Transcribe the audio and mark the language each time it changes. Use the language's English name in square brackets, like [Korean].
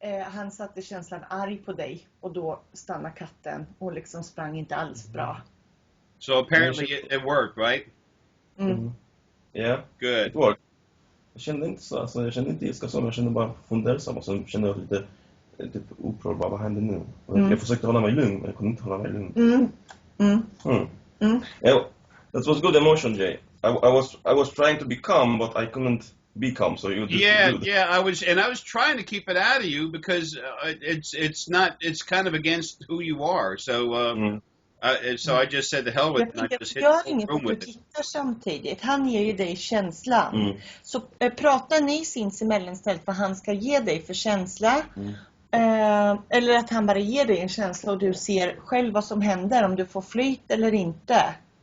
[Swedish] Han satte känslan arg på dig och då stannade katten och liksom sprang inte alls bra. [English] So apparently it worked, right? Yeah. Good. It worked. [Swedish] Jag kände inte ilska som, jag kände bara fundersam och så kände jag lite upprörd. Vad hände nu? Jag försökte hålla mig lugn, men jag kunde inte hålla mig lugn. [English] Yeah, that was good emotion, Jay. I was trying to be calm, but I couldn't be calm. So you just I was trying to keep it out of you because it's kind of against who you are. So so I just said the hell with it. And I just hit the whole room with it. [Swedish] Tittar samtidigt. Han ger ju dig känslan. Så pratar ni sinsemellan istället vad han ska ge dig för känsla. Eller att han bara ger dig en känsla och du ser själv vad som händer, om du får flyt eller inte.